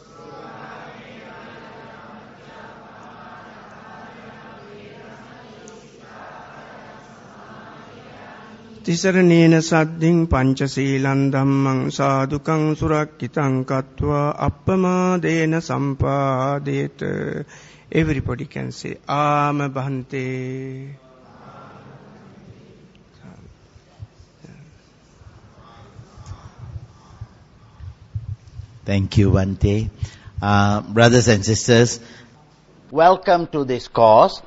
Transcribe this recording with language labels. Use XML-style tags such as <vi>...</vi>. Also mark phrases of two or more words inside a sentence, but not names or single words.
<pi>Tisaranena saddhiṃ pañcasīlaṃ dhammam sādhukaṃ surakkitaṃ kattvā appamādena sampādeta.</pi> <en>Everybody can say,</en> <pi>Āma Bhante.</pi> <en>Thank you, Bhante. Brothers and sisters, welcome to this course.</en>